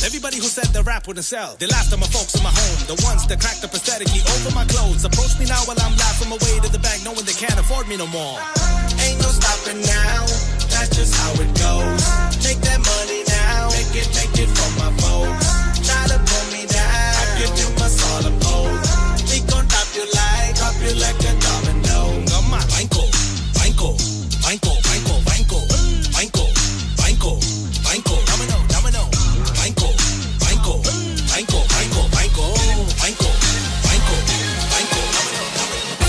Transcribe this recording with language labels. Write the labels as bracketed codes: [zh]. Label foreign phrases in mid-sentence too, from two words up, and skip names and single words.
[en] Everybody who said the rap wouldn't sell, they laughed at my folks in my home. The ones that cracked up aesthetically over my clothes approach me now while I'm laughing my way to the bank, knowing they can't afford me no more. Ain't no stopping now, that's just how it goes. Take that money now, make it for my folks. Try to pull me down, I give you my solid pose. We gon' drop you like a domino. Come on, [es] banco, banco, banco, banco, banco, banco, banco, banco, domino, domino, banco, banco, banco, banco, banco, banco, banco, banco, domino, domino.